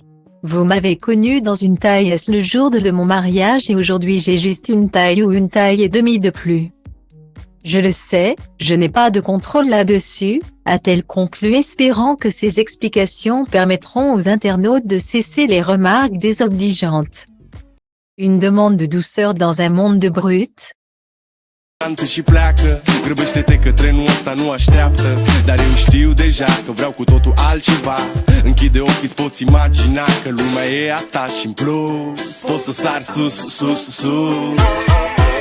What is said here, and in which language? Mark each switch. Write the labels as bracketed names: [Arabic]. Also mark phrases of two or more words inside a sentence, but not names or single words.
[French] Vous m'avez connue dans une taille S le jour de mon mariage et aujourd'hui j'ai juste une taille ou une taille et demie de plus. Je le sais, je n'ai pas de contrôle là-dessus, a-t-elle conclu espérant que ces explications permettront aux internautes de cesser les remarques désobligeantes. Une demande de douceur dans un monde de brutes. [Romanian] Și pleacă, grăbește-te că trenul ăsta nu așteaptă. Dar eu știu deja că vreau cu totul altceva. Închide ochii, îți poți imagina că lumea e a ta și în plus poți să sari sus, sus, sus.